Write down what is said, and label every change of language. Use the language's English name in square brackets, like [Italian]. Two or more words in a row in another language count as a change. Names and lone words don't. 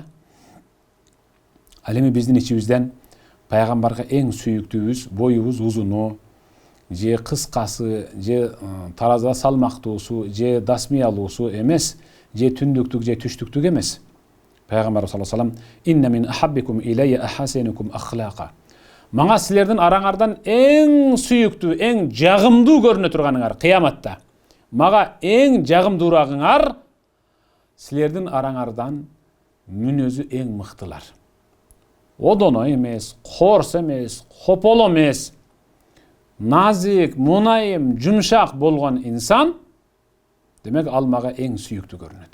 [Kyrgyz] Ал эми биздин ичибизден пайгамбарга эң сүйүктүүбүз боюбуз узуну, же кыскасы, же таразда салмактуусу, же дасмыялуусу эмес, же түндүктүк, же түштүктүк эмес. [Arabic] Пайгамбар صلى الله عليه وسلم: "إن من أحبكم إلي أحاسنكم أخلاقا." [Kyrgyz] Мага силердин араңардан эң сүйүктүү, эң жагымдуу көрүнө турганыңар кыяматта. Мага эң жагымдуурагыңар силердин араңардан мүнөзү эң мыктылар. Одоно эмес, корс эмес, хополо эмес, назик, мунайым, жумшак болгон инсан, демек ал мага эң сүйүктүү көрүнөт.